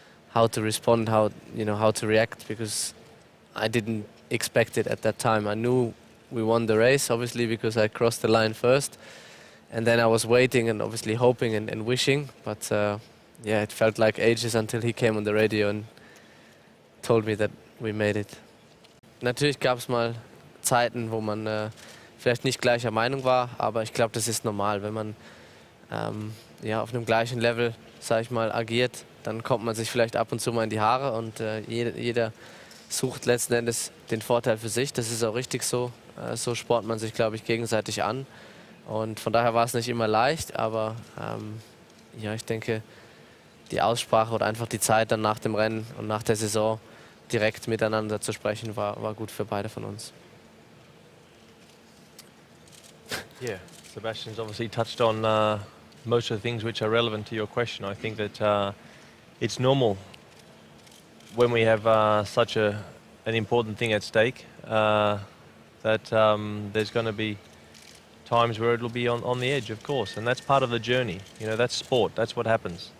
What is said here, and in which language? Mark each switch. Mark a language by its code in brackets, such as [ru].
[en] how to respond, how to react, because I didn't expect it at that time. I knew we won the race, obviously, because I crossed the line first, and then I was waiting and obviously hoping and wishing, but yeah, it felt like ages until he came on the radio and told me that we made it. [de] Natürlich gab es mal Zeiten, wo man vielleicht nicht gleicher Meinung war, aber ich glaube, das ist normal, wenn man ja, auf einem gleichen Level, sag ich mal, agiert, dann kommt man sich vielleicht ab und zu mal in die Haare und jeder sucht letzten Endes den Vorteil für sich. Das ist auch richtig so. So spornt man sich, glaube ich, gegenseitig an. Und von daher war es nicht immer leicht, aber ja, ich denke, die Aussprache oder einfach die Zeit dann nach dem Rennen und nach der Saison direkt miteinander zu sprechen, war gut für beide von uns. [en] Yeah, Sebastian's obviously touched on most of the things which are relevant to your question. I think that it's normal when we have such an important thing at stake that there's going to be times where it'll be on the edge, of course, and that's part of the journey. You know, that's sport. That's what happens.